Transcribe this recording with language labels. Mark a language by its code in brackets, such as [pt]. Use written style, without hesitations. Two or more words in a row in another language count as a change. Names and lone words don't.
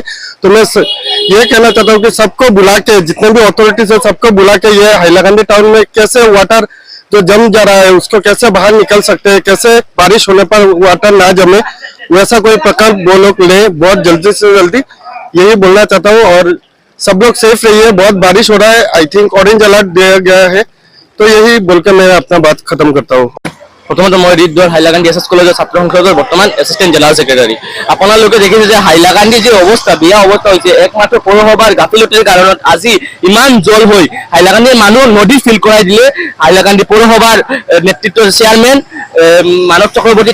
[hi] तो मैं ये कहना चाहता हूँ कि सबको बुला के, जितने भी अथॉरिटीज है सबको बुला के ये हाइलाकांदी टाउन में कैसे वाटर जो जम जा रहा है उसको कैसे बाहर निकल सकते हैं, कैसे बारिश होने पर वाटर ना जमे, वैसा कोई प्रकार वो लोग ले बहुत जल्दी से जल्दी, यही बोलना चाहता हूँ। और सब लोग सेफ रहिए, बहुत बारिश हो रहा है, [en] I think orange alert [hi] दिया गया है। तो यही बोलकर मैं अपना बात खत्म करता हूँ। [as] প্রথমত মই হৃদয় হাইলাকান্দি এছ এছ কলেজৰ ছাত্ৰ সংসদৰ বৰ্তমান [en] assistant general secretary. [as] আপোনালোকে দেখিছে যে হাইলাকান্দি যে অৱস্থা, বেয়া অৱস্থা হৈছে একমাত্ৰ পৌৰসভাৰ গাফিলতিৰ কাৰণত আজি ইমান জল হৈ হাইলাকান্দিৰ মানুহ নদী ফিল কৰাই দিলে হাইলাকান্দি পৌৰসভাৰ নেতৃত্বৰ চেয়াৰমেন মানৱ চক্ৰৱৰ্তী।